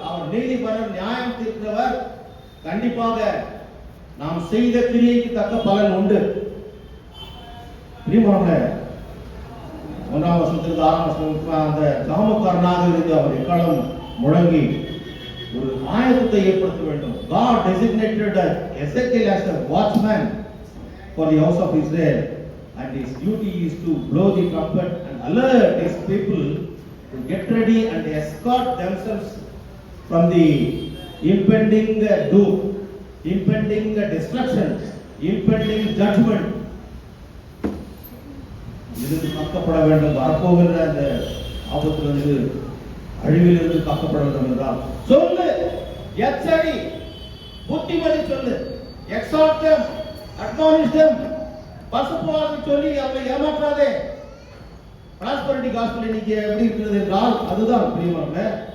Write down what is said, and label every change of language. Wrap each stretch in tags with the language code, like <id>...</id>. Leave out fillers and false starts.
<ta>அவர் நீதிபரர், நியாயம் தீர்க்கிறவர். கண்டிப்பாக நாம் செய்த கிரியைக்கு தக்க பலன் உண்டு. பிரியமானவர்களே, 1ஆம் வசனத்திலிருந்து 6ஆம் வசனம் அந்த காமக்காரனாக இருந்து அவர் எக்காலம் முழங்கி ஒரு ஆயத்தத்தை ஏற்படுத்த வேண்டும்.</ta> <en>God designated Ezekiel as a watchman for the house of Israel, and his duty is to blow the trumpet and alert his people to get ready and escort themselves from the impending doom, impending destruction, impending judgment.</en> <ta>இருந்து காக்கப்பட வேண்டும். வரப்போகின்ற அந்த ஆபத்திலிருந்து, அழிவிலிருந்து காக்கப்பட வேண்டும் என்றால் சொல்லு, எச்சரி, புத்திமதி சொல்லு,</ta> <en>exhort them, admonish them.</en> <ta>பசுப்புவாதி சொல்லி அவரை ஏமாற்றாதே. பிராஸ்பரிட்டி காஸ்பல் இன்னைக்கு எப்படி இருக்கிறது என்றால் அதுதான் பிரியமானவர்களே.</ta>